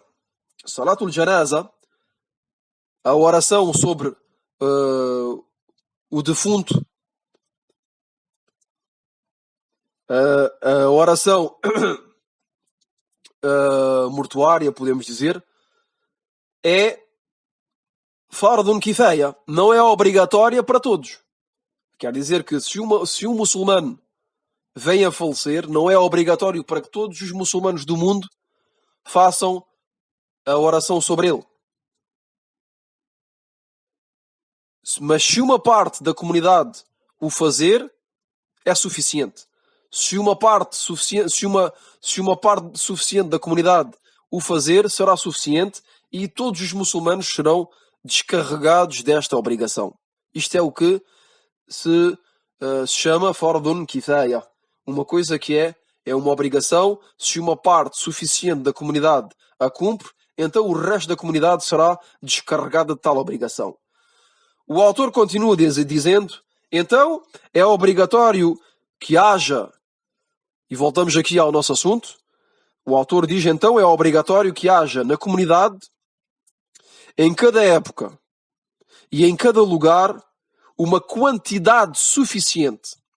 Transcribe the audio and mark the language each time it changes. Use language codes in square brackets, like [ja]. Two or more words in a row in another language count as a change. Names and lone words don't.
[ar] صلاة الجنازة, [pt] a oração sobre o defunto, a oração mortuária, podemos dizer, é [ar] فرض كفاية, [pt] não é obrigatória para todos. Quer dizer que se um muçulmano vem a falecer, não é obrigatório para que todos os muçulmanos do mundo façam a oração sobre ele. Mas se uma parte da comunidade o fazer, é suficiente. Se uma parte suficiente da comunidade o fazer, será suficiente e todos os muçulmanos serão descarregados desta obrigação. Isto é o que se chama [ar] فرض كفاية. [pt] Uma coisa que é uma obrigação. Se uma parte suficiente da comunidade a cumpre, então o resto da comunidade será descarregada de tal obrigação. O autor continua dizendo, então é obrigatório que haja, e voltamos aqui ao nosso assunto, o autor diz, então é obrigatório que haja na comunidade, em cada época e em cada lugar, uma quantidade suficiente.